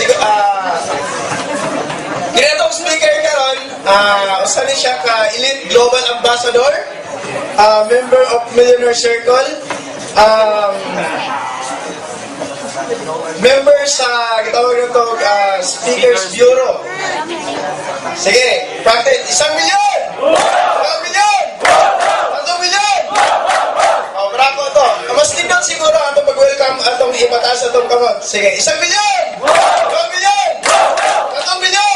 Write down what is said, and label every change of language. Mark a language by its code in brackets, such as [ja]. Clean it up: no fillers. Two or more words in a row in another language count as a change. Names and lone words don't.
[ceb] Ginatong speaker karon, usa ni siya ka Elite Global Ambassador, [en] member of Millionaire Circle, [ceb] member sa gitawag nito Speakers Bureau. Sige, practice. 1 milyon! 1 milyon! 1 milyon! Oh, bravo to. Mas tindot siguro atong pag-welcome atong ipataas atong kamot. Sige, 1 milyon! 2 milyon! 3 milyon!